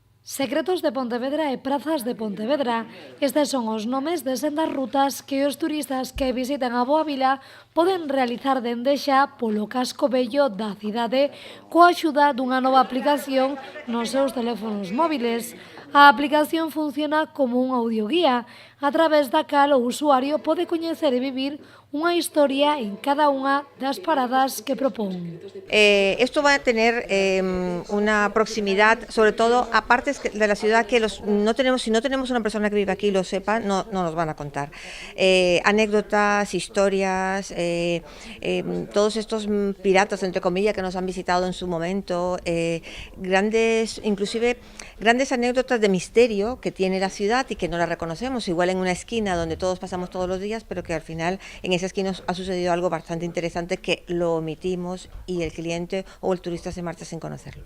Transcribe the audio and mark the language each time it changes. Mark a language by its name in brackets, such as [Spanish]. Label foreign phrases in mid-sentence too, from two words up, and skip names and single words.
[Galician] Secretos de Pontevedra e Prazas de Pontevedra. Estes son os nomes de sendas rutas que os turistas que visiten a Boa Vila poden realizar dende xa polo casco vello da cidade coa axuda dunha nova aplicación nos seus teléfonos móviles. A aplicación funciona como un audioguía, a través da cal o usuario pode coñecer e vivir unha historia en cada unha das paradas que propón. [Spanish] Esto va a tener una proximidad, sobre todo a partes de la ciudad que no tenemos, si no tenemos una persona que vive aquí y lo sepa, no nos van a contar. Anécdotas, historias, todos estos piratas, entre comillas, que nos han visitado en su momento, inclusive grandes anécdotas de misterio que tiene la ciudad y que no la reconocemos, igual en una esquina donde todos pasamos todos los días, pero que al final en esa esquina ha sucedido algo bastante interesante que lo omitimos y el cliente o el turista se marcha sin conocerlo.